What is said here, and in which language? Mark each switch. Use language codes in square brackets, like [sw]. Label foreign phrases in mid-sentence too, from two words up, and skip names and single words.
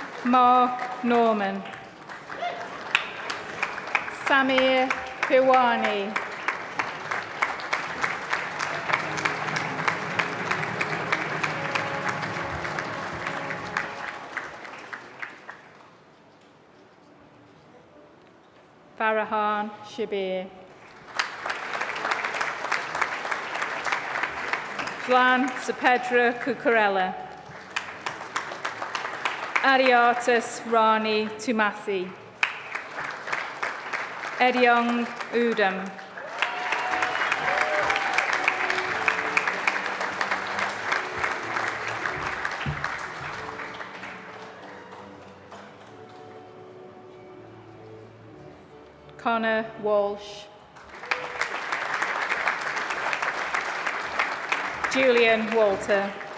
[en] Mark Norman. Samir Piwani. Farahan Shabir. Jlan Sapedra Cucurella. Ariatis Rani Tumathi. Ediong Udam. Connor Walsh. Julian Walter.